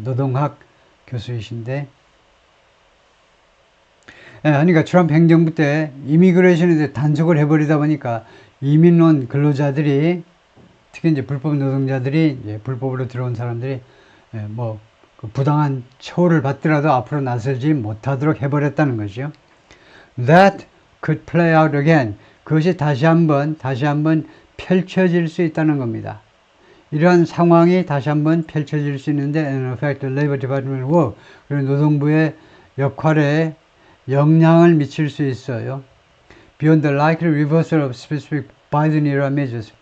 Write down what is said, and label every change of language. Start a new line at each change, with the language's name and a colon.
Korean: 노동학 교수이신데 그러니까 트럼프 행정부 때 이미그레이션에 대해 단속을 해버리다 보니까 이민 온 근로자들이 특히 이제 불법 노동자들이 이제 불법으로 들어온 사람들이 뭐 부당한 처우를 받더라도 앞으로 나서지 못하도록 해버렸다는 거죠.
English: That could play out again.
Korean: 그것이 다시 한번 펼쳐질 수 있다는 겁니다. 이러한 상황이 다시 한번 펼쳐질 수 있는데
English: and affect the Labor Department work.
Korean: 그리고 노동부의 역할에 영향을 미칠 수 있어요.
English: Beyond the likely reversal of specific Biden era measures.